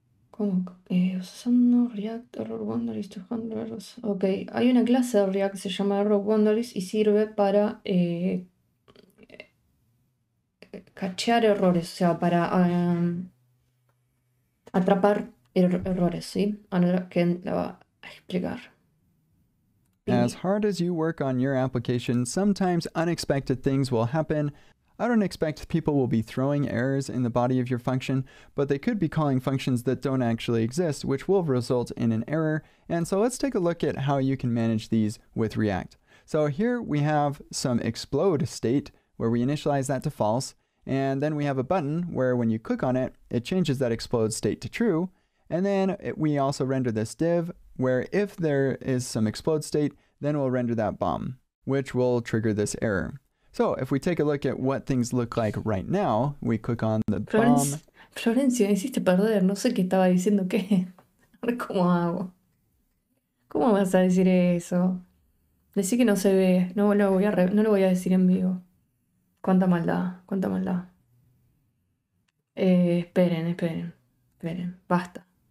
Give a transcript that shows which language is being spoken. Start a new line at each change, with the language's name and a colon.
Spanish: ¿Cómo? Usando
English: React Error Boundaries to handle errors.
Spanish: Ok, hay una clase de React que se llama Error Boundaries y sirve para cachear errores, o sea, para atrapar errores, ¿sí? Ahora Ken la va a explicar.
English: As hard as you work on your application, sometimes unexpected things will happen. I don't expect people will be throwing errors in the body of your function, but they could be calling functions that don't actually exist, which will result in an error. And so let's take a look at how you can manage these with React. So here we have some explode state where we initialize that to false. And then we have a button where when you click on it, it changes that explode state to true. And then we also render this div where if there is some explode state, then we'll render that bomb, which will trigger this error. So if we take a look at what things look like right now, we click on the bomb.
Spanish: Florencia, me hiciste perder, no sé qué estaba diciendo qué. Ahora cómo hago. ¿Cómo vas a decir eso? Decí que no se ve, no lo voy a, no lo voy a decir en vivo. Cuánta maldad, cuánta maldad. Esperen, basta.